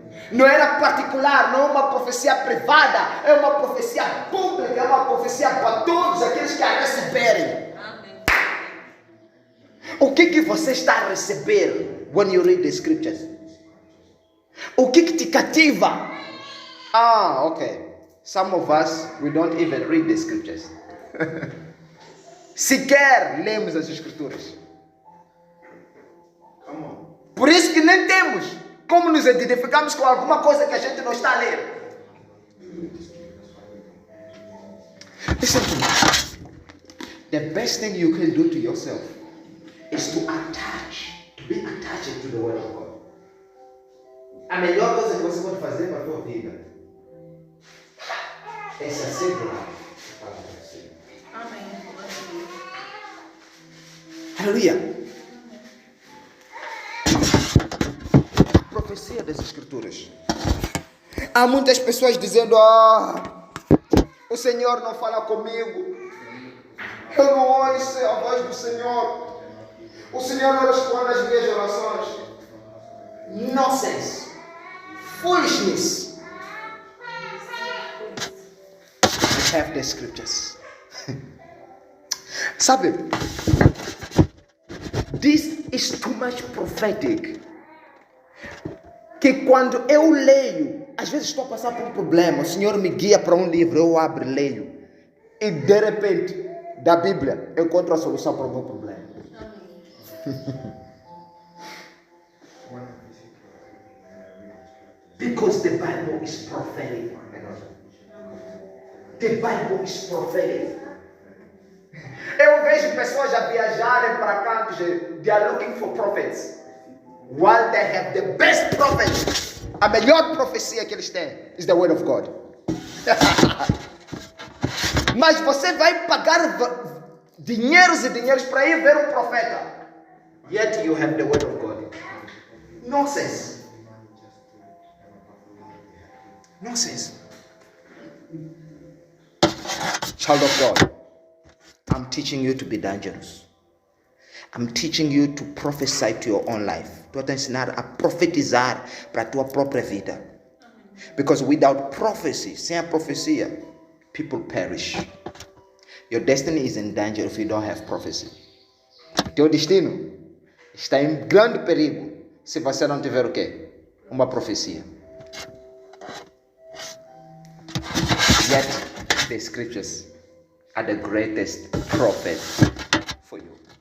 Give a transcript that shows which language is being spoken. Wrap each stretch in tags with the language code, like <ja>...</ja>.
<pt>Não era particular, não é uma profecia privada, é uma profecia pública, é uma profecia para todos aqueles que a receberem. O que você está a receber</pt> <en>when you read the scriptures?</en> <pt>O que te cativa? Okay.</pt> <en>Some of us, we don't even read the scriptures.</en> <pt>Sequer lemos as escrituras. Por isso que nem temos como nos identificamos com alguma coisa que a gente não está a ler.</pt> <en>Listen to me. The best thing you can do to yourself is to be attached to the word of God.</en> <pt>A melhor coisa que você pode fazer para a tua vida é se assegurar a palavra do Senhor. Amém. Aleluia. Profecia das Escrituras. Há muitas pessoas dizendo: o Senhor não fala comigo, eu não ouço a voz do Senhor, o Senhor não responde às minhas orações.</pt> <en>Nonsense. Foolishness. We have the scriptures.</en> <pt>Sabe,</pt> <en>this is too much prophetic.</en> <pt>Que quando eu leio, às vezes estou a passar por um problema, o Senhor me guia para um livro, eu abro e leio, e de repente, da Bíblia, eu encontro a solução para o meu problema.</pt> <en>Because the Bible is prophetic. The Bible is prophetic.</en> <pt>Eu vejo pessoas a viajarem para cá,</pt> <en>they are looking for prophets. While they have the best prophets.</en> <pt>A melhor profecia que eles têm</pt> <en>is the word of God.</en> <pt>Mas você vai pagar dinheiros e dinheiros para ir ver um profeta.</pt> <en>Yet you have the word of God. Nonsense. Nonsense. Child of God, I'm teaching you to be dangerous. I'm teaching you to prophesy to your own life.</en> <pt>Estou a te ensinar a profetizar para a tua própria vida.</pt> <en>Because without prophecy,</en> <pt>sem a profecia,</pt> <en>people perish. Your destiny is in danger if you don't have prophecy.</en> <pt>Teu destino está em grande perigo se você não tiver o quê? Uma profecia.</pt> <en>Yet the scriptures are the greatest prophet for you.</en>